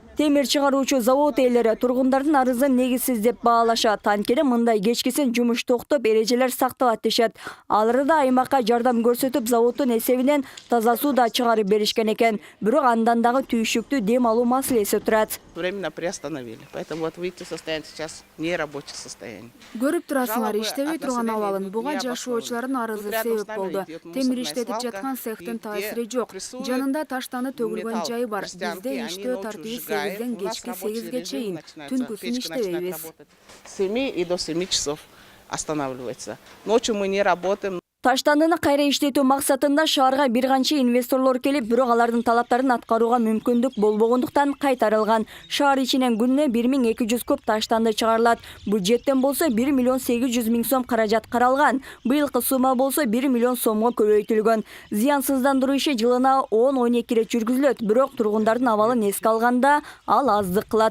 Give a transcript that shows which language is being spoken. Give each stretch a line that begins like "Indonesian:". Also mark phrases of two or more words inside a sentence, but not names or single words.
Kyrgyz: Темир чыгаруучу завод ээлери тургундардын арызын негизсиз деп баалашат. Анткени мындай кечкисин жумуш токтоп, эрежелер сакталат дешет. Алар да аймакка жардам көрсөтүп, заводдун эсебинен таза суу да чыгарып беришкен экен. Бирок андан дагы түйшүктүү дем алуу маселеси турат.
Russian: Временно приостановили. Поэтому вот выйти состояние сейчас нерабочее состояние.
Kyrgyz: Көрүп турасыңар, иштебей турган абалын. Буга жашоочулардын арызы себеп болду. Темир иштетип жаткан цехтин таасири жок. Жанында таштаны төгүлгөн жай бар. Бизде иштөө тартиби 8-ден кечки 8-ге чейин. Түнкүсүн иштебейбиз.
Russian: С 7 и до 7 часов останавливается. Ночью мы не работаем.
Kyrgyz: Таштандыны кайра иштетүү максатында шаарга бир канча инвесторлор келип, бирок алардын талаптарын аткарууга мүмкүндүк болбогондуктан кайтарылган. Шаар ичинен күнүнө 1200 куб таштанды чыгарылат. Бюджеттен болсо 1 миллион 800 миң сом каражат каралган. Быйылкы сумма болсо 1 миллион сомго көбөйтүлгөн. Зыянсыздандыруу иши жылына 10-12 ирет жүргүзүлөт, бирок тургундардын абалын эске алганда ал аздык кылат.